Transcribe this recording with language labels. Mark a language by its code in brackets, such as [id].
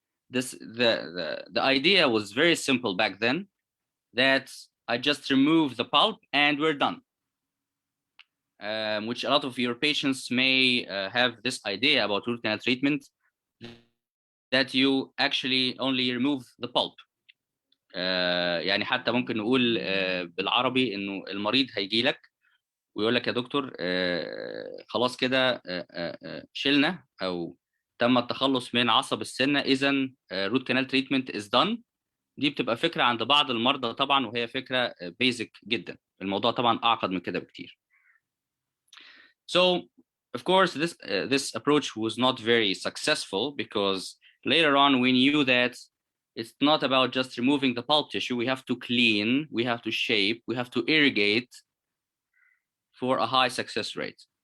[en] The idea was very simple back then, that I just remove the pulp and we're done. Which a lot of your patients may have this idea about root canal treatment, that you actually only remove the pulp. [ar] يعني حتى ممكن نقول بالعربي انه المريض هيجي لك ويقول لك يا دكتور خلاص كده شلنا او تم التخلص من عصب السنه، اذا [en] root canal treatment is done. [ar] دي بتبقى فكره عند بعض المرضى طبعا، وهي فكره بيزك جدا. الموضوع طبعا اعقد من كده بكتير. [en] So of course this approach was not very successful, because later on we knew that it's not about just removing the pulp tissue. We have to clean, we have to shape, we have to irrigate for a high success rate.